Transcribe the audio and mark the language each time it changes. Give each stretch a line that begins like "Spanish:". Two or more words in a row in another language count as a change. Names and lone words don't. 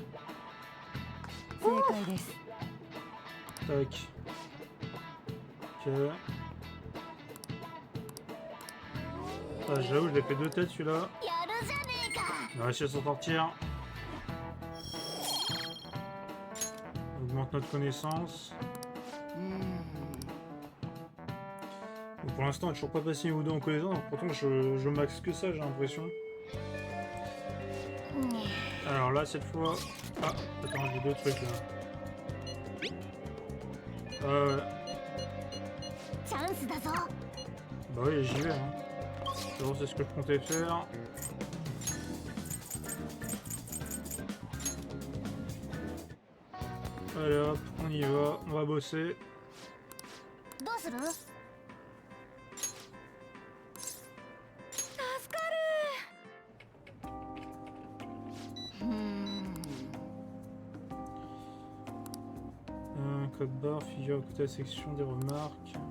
Japanese: 正解です
French: Tac. Ok. Ah, j'avoue, je l'ai fait 2 têtes celui-là.
Japanese: やるじゃねえか
French: On va réussir à s'en sortir. On augmente notre connaissance. Bon, pour l'instant, on n'est toujours pas passé niveau 2 en connaissance, pourtant je max que ça, j'ai l'impression. お Alors là, cette fois... Ah, attends, j'ai deux trucs là.
Japanese: チャンスだぞ。
French: Bah oui, j'y vais. Hein. Bon, c'est ce que je comptais faire. Allez hop, on y va, on va bosser.
Japanese: どうする？助かる。
French: Code barre, figure à côté de la section des remarques.